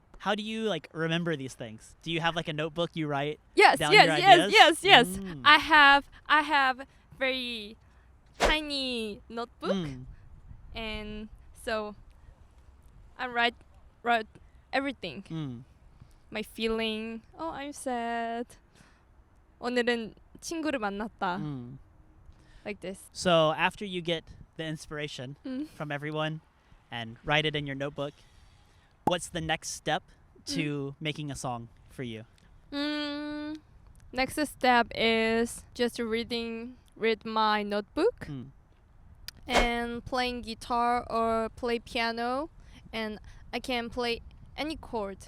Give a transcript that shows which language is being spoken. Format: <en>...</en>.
<en>How do you like remember these things? Do you have like a notebook you write down your your ideas? Yes. I have very tiny notebook, and so I write everything. My feeling. I'm sad.</en> <ko>오늘은 친구를 만났다.</ko> <en>Like this. So after you get the the inspiration Mm. from everyone and write it in your notebook. What's the next step to making a song for you? Next step is just read my notebook and playing guitar or play piano, and I can play any chord.</en>